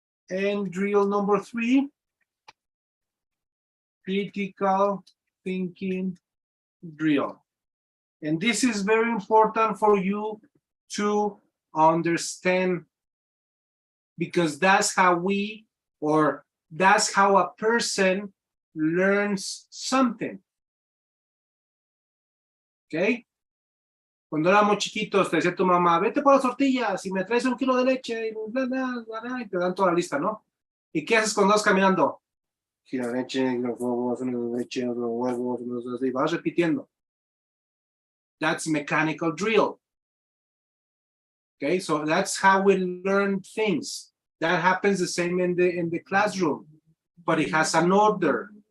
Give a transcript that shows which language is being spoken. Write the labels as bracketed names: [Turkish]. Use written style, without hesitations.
[English] And drill number 3, critical thinking drill. And this is very important for you to understand, because that's how that's how a person learns something. Okay? [Spanish] Cuando éramos chiquitos, te decía tu mamá, vete por las tortillas y me traes 1 kilo de leche y bla, bla, bla, bla, y te dan toda la lista, ¿no? ¿Y qué haces cuando vas caminando? Gira leche, los huevos, los leche, los huevos, y vas repitiendo. [English] That's mechanical drill. Okay, so that's how we learn things. That happens the same in the classroom, but it has an order.